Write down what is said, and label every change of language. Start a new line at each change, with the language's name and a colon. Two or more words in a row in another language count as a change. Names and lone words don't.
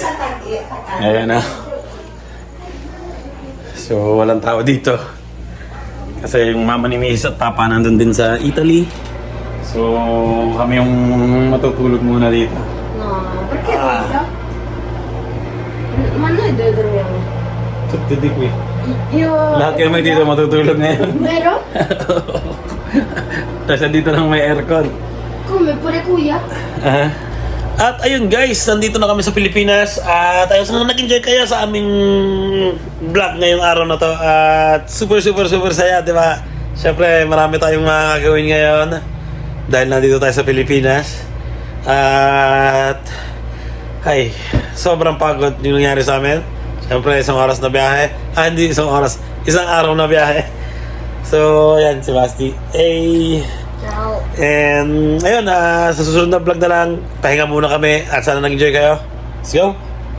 Filipino: Ayan na. So, walang tao dito. Kasi yung mama ni Mrs. at papa nandun din sa Italy. So, kami yung matutulog muna dito.
Italian: No, perché quello? Ma noi dove dormiamo? Tutudik eh.
Filipino: Io... Lahat kami dito matutulog ngayon. Vero? Tapos dito lang may aircon.
Italian: Come, pure kuya?
Filipino: At ayun guys, nandito na kami sa Pilipinas. At ayun, sana nag-enjoy kayo sa aming vlog ngayong araw na to. At super saya, di ba? Siyempre, marami tayong magagawin ngayon dahil nandito tayo sa Pilipinas. At ay, sobrang pagod yung nangyari sa amin. Siyempre, isang oras na biyahe. Hindi isang oras, isang araw na biyahe. So, ayan, si Basti. Ciao. And ayun, sa susunod na vlog na lang, pahinga muna kami at sana nag-enjoy kayo.
English: Let's go!